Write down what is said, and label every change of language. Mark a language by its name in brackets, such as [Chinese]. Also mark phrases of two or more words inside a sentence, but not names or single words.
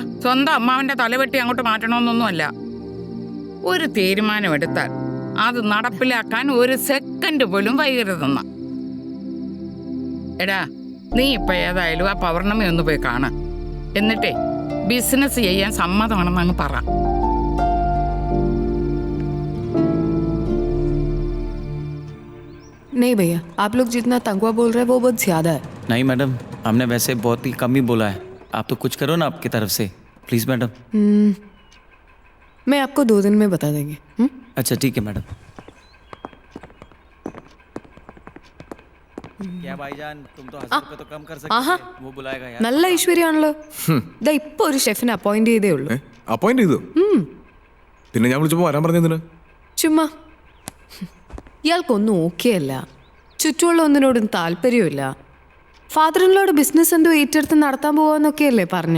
[Malayalam] സ്വന്തം അമ്മാവന്റെ തലവെട്ടി അങ്ങോട്ട് മാറ്റണമെന്നൊന്നുമല്ല. ഒരു തീരുമാനമെടുത്താൽ അത് നടപ്പിലാക്കാൻ 1 സെക്കൻഡ് പോലും വൈകരുതെന്ന. എടാ, നീ ഇപ്പൊ ഏതായാലും ആ പൗർണമി ഒന്ന് പോയി കാണാം. എന്നിട്ടേ ബിസിനസ് ചെയ്യാൻ സമ്മതമാണെന്ന് അങ്ങ് പറ. [Hindi] नहीं भैया, आप लोग जितना तंगवा बोल रहे हैं वो बहुत ज्यादा है. नहीं मैडम, हमने वैसे बहुत ही कम ही बोला है. आप तो कुछ करो ना आपकी तरफ से, प्लीज मैडम. मैं आपको 2 दिन में बता देंगे. अच्छा ठीक है मैडम. क्या भाईजान, तुम तो 1000 रुपए तो कम कर सकते थे. वो बुलाएगा यार. [Malayalam] നല്ല ഐശ്വര്യമാണല്ലോ. ദാ ഇപ്പൊ ഒരു ഷെഫിനെ അപ്പോയിന്റ് ചെയ്തേ ഉള്ളൂ. അപ്പോയിന്റ് ചെയ്തു? പിന്നെ ഞാൻ വിളിച്ചപ്പോ വരാൻ പറഞ്ഞതിന് ചുമ്മാ. ഇയാൾക്കൊന്നും ഓക്കെ അല്ല, ചുറ്റുമുള്ള ഒന്നിനോടും താല്പര്യമില്ല. ഫാദറിനോട് ബിസിനസ് എന്തോ ഏറ്റെടുത്ത് നടത്താൻ പോവാന്നൊക്കെയല്ലേ പറഞ്ഞേ.